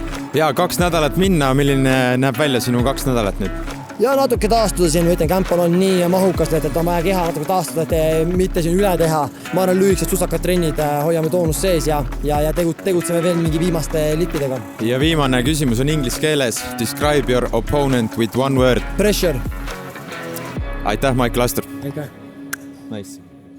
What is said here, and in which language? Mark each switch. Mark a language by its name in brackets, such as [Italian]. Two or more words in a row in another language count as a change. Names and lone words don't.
[Estonian] Ja 2 nädalat minna, milline näeb välja sinu 2 nädalat nüüd? Ja natuke taastuda siin, ma ütlen, kämpal on nii mahukas, et on vaja keha natuke taastuda, et mitte siin üle teha. Ma arvan, lühikesed susakad trennid, hoiame toonust sees ja tegutseme veel mingi viimaste lippidega. Ja viimane küsimus on inglise keeles. [English] Describe your opponent with one word. Pressure. [Estonian] Aitäh, Michael Astur. Aitäh. [English] Nice.